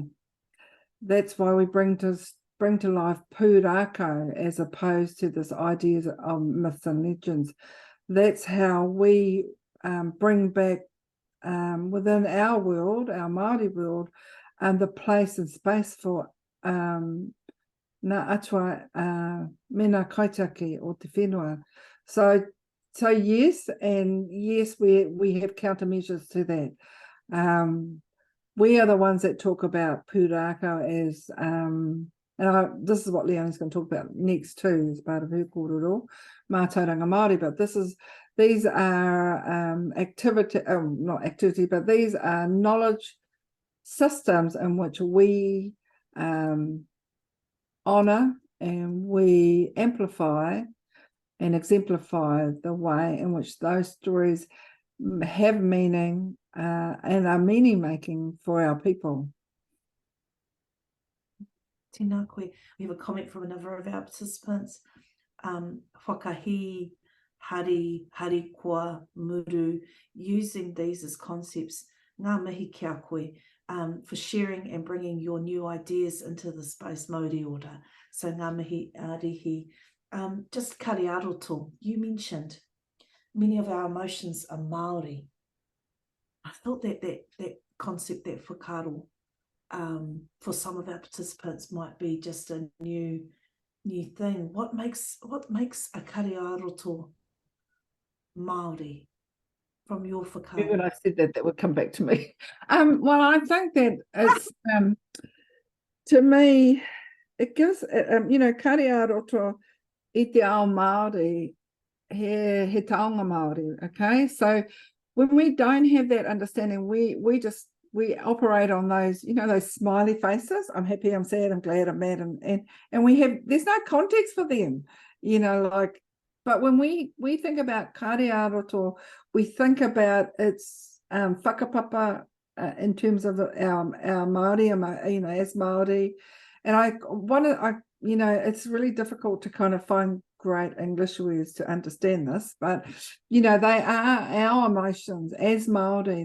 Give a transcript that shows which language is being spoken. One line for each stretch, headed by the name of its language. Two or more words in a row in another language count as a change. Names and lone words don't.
English: That's why we bring to life pūrākau as opposed to this idea of myths and legends. That's how we bring back within our world, our Māori world, the place and space for
Māori: ngā atua mena kaitaki o te whenua.
English: So yes, and yes, we have countermeasures to that. We are the ones that talk about pūrākau as, this is what Leonie's going to talk about next too, as part of her kōrero,
Māori: mā tauranga Māori,
English: but these are not activity, but these are knowledge systems in which we honour and we amplify and exemplify the way in which those stories have meaning and are meaning making for our people.
Māori: Tēnā koe.
English: We have a comment from another of our participants.
Māori: Whakahi, hari, harikoa, muru,
English: using these as concepts.
Māori: Ngā mihi kia koe,
English: for sharing and bringing your new ideas into the space
Māori: Māori Ora. So ngā mihi, Rihi.
English: Just kariaroto, you mentioned many of our emotions are Māori. I thought that concept, that whakaro, for some of our participants might be just a new thing. What makes a kariaroto Māori from your whakaro? When I said that would come back to me. Well, I think that it's to me, it gives
Māori: kariaroto i te ao Māori he taonga Māori,
English: okay? So when we don't have that understanding, we operate on those, those smiley faces. I'm happy, I'm sad, I'm glad, I'm mad, and we have, there's no context for them, but when we think about kariaroto, we think about its whakapapa in terms of our Māori, as Māori, and it's really difficult to kind of find great English words to understand this, but they are our emotions as Māori.